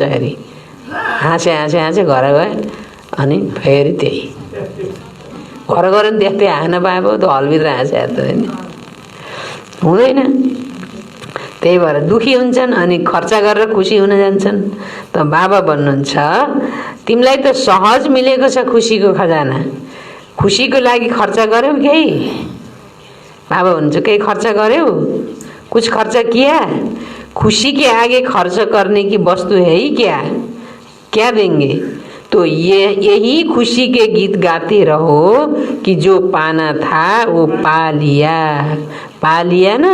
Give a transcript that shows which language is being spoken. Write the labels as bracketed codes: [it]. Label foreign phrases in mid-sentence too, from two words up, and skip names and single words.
[ne] फेरि हाँसे घर गयो अनि फेरि त्यही घर गएर नि त्यस्तै हाँस्न पाए पो त हलभित्र हाँसे त हुँदैन। त्यही भएर दुखी हुन्छन् अनि खर्च गरेर खुसी हुन जान्छन्। त बाबा भन्नुहुन्छ तिमीलाई त सहज मिलेको छ खुसीको खजाना, खुसीको लागि खर्च गर्यौ केही? बाबा भन्छ कहीं खर्च गर्यो? [hi] कुछ खर्च किया? खुशी के आगे खर्च करने की वस्तु है ही क्या? क्या देंगे? तो यही खुशी के गीत गाते रहो कि जो पाना था वो पा लिया ना।